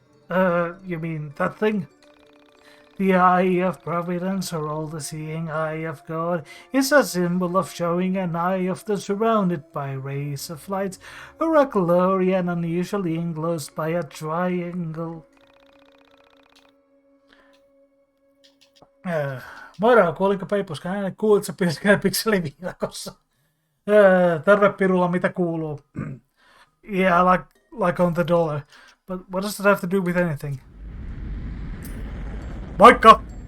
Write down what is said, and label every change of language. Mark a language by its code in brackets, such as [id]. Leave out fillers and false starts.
[en] You mean that thing? The eye of providence, or all-the-seeing eye of God, is a symbol of showing an eye of the surrounded by rays of light, or a glory and unusually enclosed by a triangle. [fi] Moro, kuulinko Peipuskan äänen? Kuulit sä pikseliviidakossa? Terve Pirulla, mitä kuuluu? [en] Yeah, like on the dollar. But what does that have to do with anything? [fi] Moikka!